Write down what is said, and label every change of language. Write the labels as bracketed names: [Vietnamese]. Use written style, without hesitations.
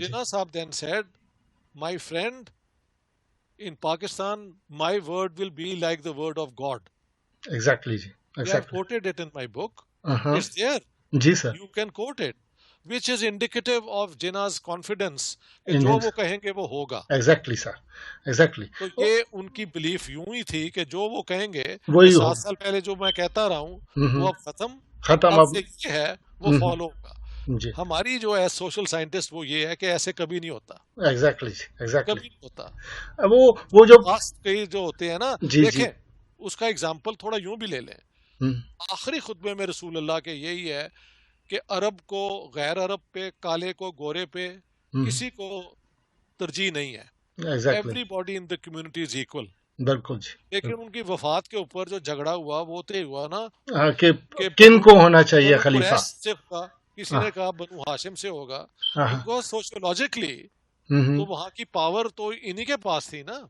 [English] So Jinnah Sahab then said, my friend, in Pakistan, my word will be like the word of God. Exactly. I have quoted it in my book. It's there. [Urdu] جی sir. [English] You can quote it. Which is indicative of Jinnah's confidence [Urdu] کہ جو وہ کہیں گے وہ ہوگا. [English] Exactly sir. Exactly. [Urdu] تو یہ ان کی بلیف یوں ہی تھی کہ جو وہ کہیں گے 7 سال پہلے جو میں کہتا رہا ہوں وہ اب ختم اب یہ ہے وہ فالو ہوگا. ہماری جو ہے سوشل سائنٹسٹ وہ یہ ہے کہ ایسے کبھی نہیں ہوتا. [English] exactly [Urdu] کبھی نہیں ہوتا. وہ جو کئی جو ہوتے ہیں نا, دیکھیں اس کا اگزامپل تھوڑا یوں بھی لے لیں. آخری خطبے میں رسول اللہ کے یہی ہے کہ عرب کو غیر عرب پہ, کالے کو گورے پہ کسی کو ترجیح نہیں ہے. [English] Everybody in the community is equal. [Urdu] بالکل جی. لیکن ان کی وفات کے اوپر جو جھگڑا ہوا وہ تو ہوا نا کہ کن کو ہونا چاہیے خلیفہ. کسی نے کہا بنو ہاشم سے ہوگا, [English] because sociologically [Urdu] تو وہاں کی پاور تو انہی کے پاس تھی نا.